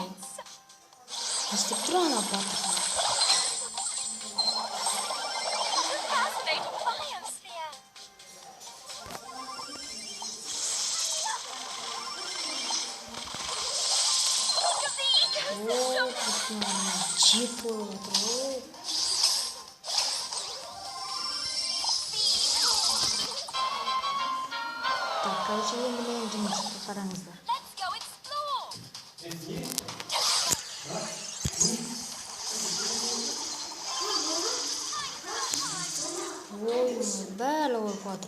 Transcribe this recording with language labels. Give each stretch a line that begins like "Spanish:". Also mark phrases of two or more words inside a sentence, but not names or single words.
Kazakh: Не істеп тұр ана батыр. Жеп болып отыр.
Russian: Так, короче,
Kazakh: енді мен жұмысқа қараңыздар.
English: Let's go explore.
Kazakh: Ой, бәрі болып отыр.